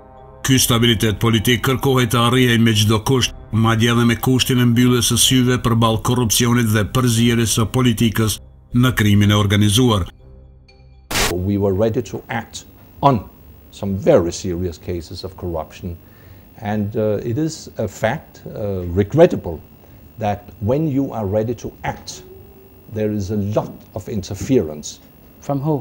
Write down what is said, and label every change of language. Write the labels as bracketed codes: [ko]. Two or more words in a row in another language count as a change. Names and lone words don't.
[sq] Ky stabilitet politik kërkohej të arrijej me çdo kusht, madje edhe me kushtin e mbylljes së syve përballë korrupsionit dhe përzierjes së politikës në krimin e organizuar. [en] We were ready to act on some very serious cases of corruption, and it is a fact, regrettable, that when you are ready to act, there is a lot of interference. From who?